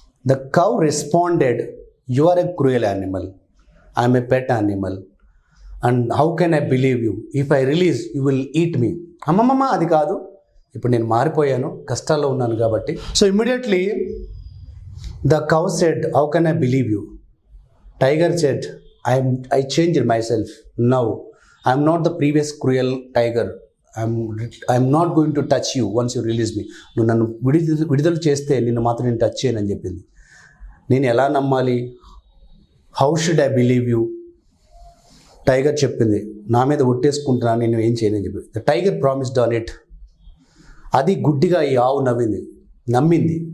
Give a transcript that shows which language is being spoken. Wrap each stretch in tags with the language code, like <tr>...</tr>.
<en>The cow responded, you are a cruel animal, I'm a pet animal and how can I believe you, if I release you will eat me.</en> <te>అమ్మమ్మ, అది కాదు, ఇప్పుడు నేను మారిపోయాను, కష్టాల్లో ఉన్నాను కాబట్టి.</te> <en>So immediately the cow said, how can I believe you. Tiger said, I changed myself now. I'm not the previous cruel tiger. I'm not going to touch you once you release me.</en> <te>నువ్వు నన్ను విడుదల చేస్తే నిన్ను మాత్రం నేను touch చేయనని చెప్పింది. నేను ఎలా నమ్మాలి?</te> <en>How should I believe you?</en> <te>Tiger చెప్పింది, నా మీద ఒట్టేసుకుంటున్నా, నేను ఏం చేయనని చెప్పి.</te> <en>The tiger promised on it.</en> <te>అది గుడ్డిగా ఈ ఆవు నమ్మింది.</te>